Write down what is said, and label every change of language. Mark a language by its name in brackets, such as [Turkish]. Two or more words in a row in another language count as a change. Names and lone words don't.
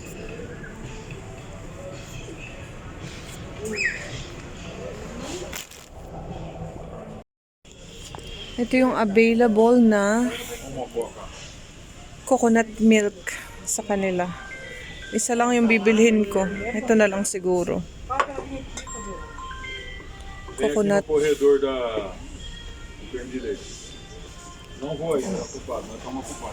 [Filipino] Ito yung available na [English] coconut milk [Filipino] sa kanila. Isa lang yung bibilhin ko. Ito na lang siguro. Coconut. [Portuguese] Corredor da Permilete. Não vou aí, tá ocupado, nós estamos ocupados.